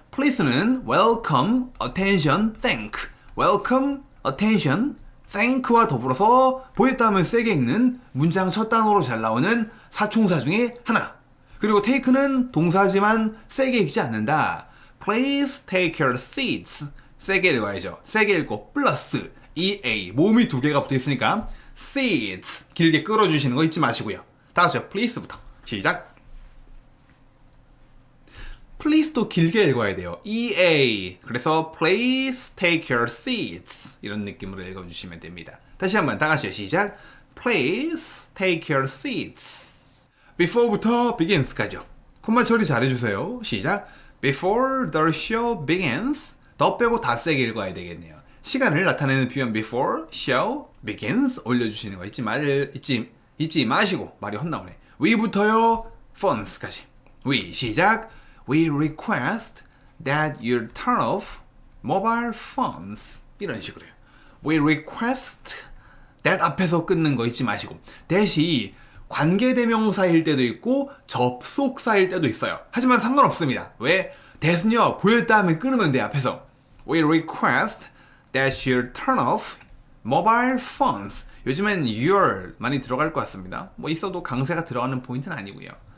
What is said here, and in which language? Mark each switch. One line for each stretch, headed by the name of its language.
English: please는 welcome, attention, thank.
Korean: welcome, attention, thank와 더불어서 보였다 하면 세게 읽는 문장 첫 단어로 잘 나오는 사총사 중에 하나. 그리고 take는 동사지만 세게 읽지 않는다.
English: Please take your seats.
Korean: 세게 읽어야죠. 세게 읽고 플러스 EA 몸이 두 개가 붙어 있으니까 seats 길게 끌어주시는 거 잊지 마시고요. 다 같이요. please부터 시작. please도 길게 읽어야 돼요. EA 그래서
English: please take your seats
Korean: 이런 느낌으로 읽어주시면 됩니다. 다시 한번 다 같이요. 시작.
English: Please take your seats.
Korean: before부터 begins까지요. 콤마 처리 잘해주세요. 시작.
English: Before the show begins.
Korean: 더 빼고 다 세게 읽어야 되겠네요. 시간을 나타내는 표현
English: before show begins
Korean: 올려주시는 거 잊지 마시고 말이 헛나오네. we부터요. phones까지. we 시작.
English: We request that you turn off mobile phones.
Korean: 이런 식으로요.
English: We request that
Korean: 앞에서 끊는 거 잊지 마시고 that이 관계대명사일 때도 있고 접속사일 때도 있어요. 하지만 상관없습니다. 왜? that은요 보였다 하면 끊으면 돼 앞에서.
English: We request that you turn off mobile phones.
Korean: 요즘엔 your 많이 들어갈 것 같습니다. 뭐 있어도 강세가 들어가는 포인트는 아니고요.